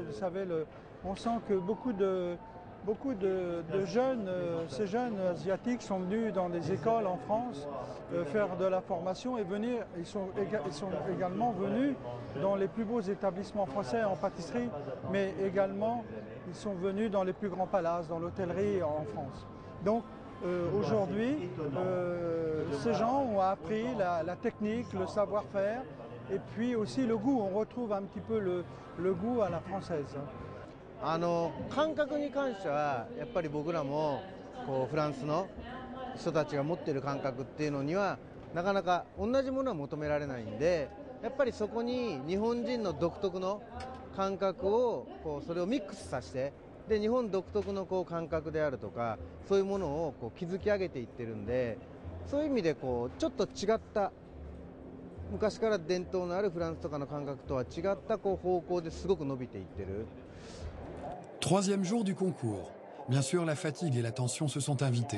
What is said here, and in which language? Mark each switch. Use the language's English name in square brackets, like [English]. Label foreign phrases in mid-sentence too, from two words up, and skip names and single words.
[French] Vous savez, on sent que beaucoup de jeunes, ces jeunes asiatiques sont venus dans des écoles en France faire de la formation et ils sont également venus dans les plus beaux établissements français en pâtisserie, mais également ils sont venus dans les plus grands palaces, dans l'hôtellerie en France. Donc aujourd'hui, ces gens ont appris la technique, le savoir-faire et puis aussi le goût. On retrouve un petit peu le goût à la française. [Japanese] 感覚に関してはやっぱり僕らもこうフランスの人たちが持っている感覚っていうのにはなかなか同じものは求められないんで、やっぱりそこに日本人の独特の感覚をこうそれをミックスさせて、で日本独特のこう感覚であるとかそういうものをこう築き上げていってるんで、そういう意味でこうちょっと違った昔から伝統のあるフランスとかの感覚とは違ったこう方向ですごく伸びていってる。 [French] Troisième jour du concours. Bien sûr, la fatigue et la tension se sont invités.